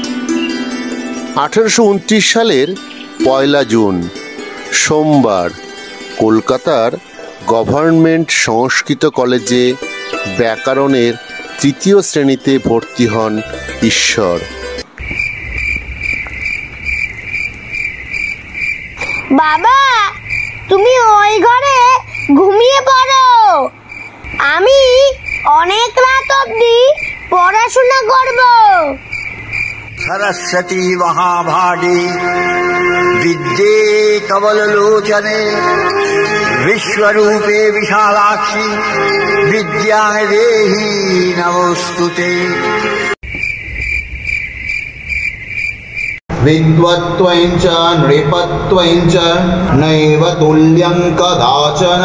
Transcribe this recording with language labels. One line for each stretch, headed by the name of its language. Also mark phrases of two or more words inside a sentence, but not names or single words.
Bangla: 1829 সালের 1 জুন সোমবার কলকাতার গভর্নমেন্ট সংস্কৃত কলেজে ব্যাকরণের 3য় শ্রেণীতে ভর্তি হন ঈশ্বর। বাবা, তুমি ওই ঘরে ঘুমিয়ে পড়ো, আমি অনেক রাত অবধি পড়াশোনা করব।
Sanskrit: सरस्वती महाभागे विद्ये कमललोचने विश्वरूपे विशालाक्षी विद्यां देहि नमोस्तुते। विद्वत्त्वं च नृपत्वं च नैव तुल्यं कदाचन।